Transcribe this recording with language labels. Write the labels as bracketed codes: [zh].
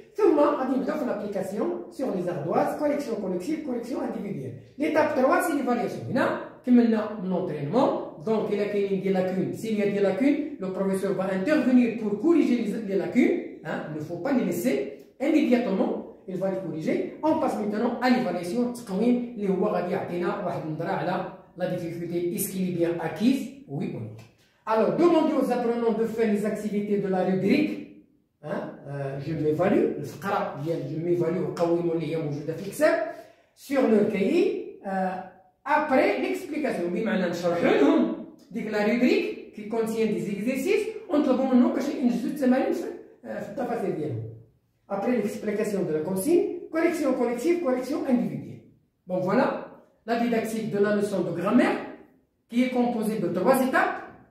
[ar] ثم غادي نبداو في [fr] l'application sur les ardoises, correction collective, correction individuelle. L'étape 3 c'est l'évaluation. [ar] هنا كملنا من l'entraînement. [fr] Donc, il y a des lacunes. S'il y a des lacunes, le professeur va intervenir pour corriger les lacunes. Hein, il ne faut pas les laisser immédiatement. Il va les corriger. On passe maintenant à l'évaluation. [ar] اللي هو غادي يعطينا واحد النظرة على la difficulté. [fr] Est-ce qu'il est bien acquise? Oui ou non. Alors, demandez aux apprenants de faire les activités de la rubrique. Hein, je m'évalue. [ar] الفقرة ديال je m'évalue وقوموا اللي هي موجودة في الكتاب. [fr] Sur le cahier. Après l'explication, [ar] بمعنى نشرحوا لهم ديك لا روبريك [fr] qui contient des exercices [ar] ونطلبوا منهم باش ينجزوا التمارين في التفاصيل ديالهم. [fr] Après l'explication de la consigne, correction collective, correction individuelle. Donc voilà la didactique de la leçon de grammaire qui est composée de 3 étapes.